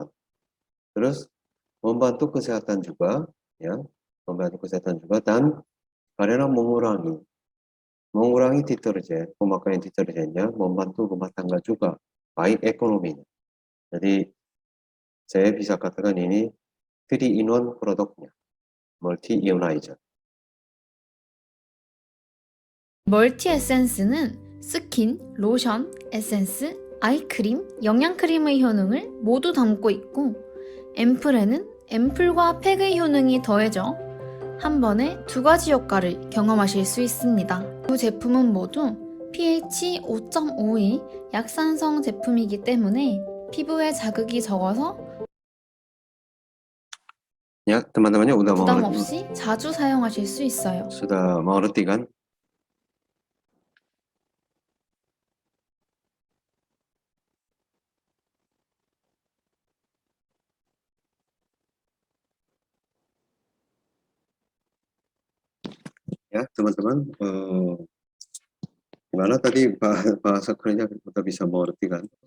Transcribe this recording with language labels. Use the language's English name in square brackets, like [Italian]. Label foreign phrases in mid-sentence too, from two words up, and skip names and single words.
[Indonesian] Terus membantu kesehatan juga, ya, membantu kesehatan juga dan karena mengurangi deterjen, pemakaian deterjennya membantu rumah tangga juga. baik ekonominya. Jadi saya bisa katakan ini 3-in-1 produknya, [Korean] 멀티 이오나이저. 멀티 에센스는 스킨, 로션, 에센스, 아이크림, 영양크림의 효능을 모두 담고 있고 앰플에는 앰플과 팩의 효능이 더해져 한 번에 두 가지 효과를 경험하실 수 있습니다. 두 제품은 모두 pH 5.5의 약산성 제품이기 때문에 피부에 자극이 적어서 [Indonesian] Ya, teman-temannya udah [Korean] 부담 없이 자주 사용하실 수 있어요. [Indonesian] sudah mengerti kan? Ya, teman-teman, gimana tadi bahasa kerennya kita bisa mengerti kan?